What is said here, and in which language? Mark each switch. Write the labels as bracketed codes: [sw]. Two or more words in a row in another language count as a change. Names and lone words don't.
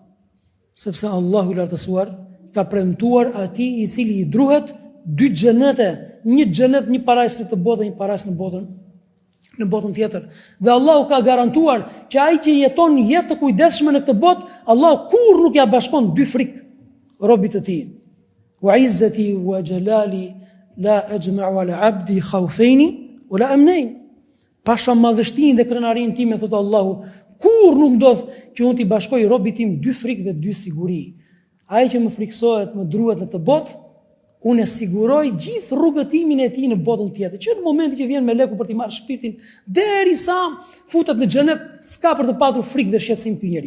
[sq] Sepse Allahu i lartësuar ka premtuar atij i cili i druhet 2 xhenete, një xhenet, një parajs në këtë botë, një parajs në botën tjetër. Dhe Allahu ka garantuar që ai që jeton jetë të kujdesshme në këtë botë, Allahu kur nuk ja bashkon 2 frikë robit të tij. [ar] وعزتي وجلالي لا أجمع على عبدي خوفين ولا أمنين. [sq] Pasha madhështinë dhe krenarinë time, thot Allahu, kur nuk ndodh që unë t'i bashkoj robit tim 2 frikë dhe 2 siguri. Ai që më friksohet, më druhet në këtë botë, unë e siguroj gjithë rrugëtimin e tij në botën tjetër. Që në momentin që vjen meleku për t'i marrë shpirtin, derisa futet në xhenet, s'ka për të patur frikë dhe shqetësim ky njeriu.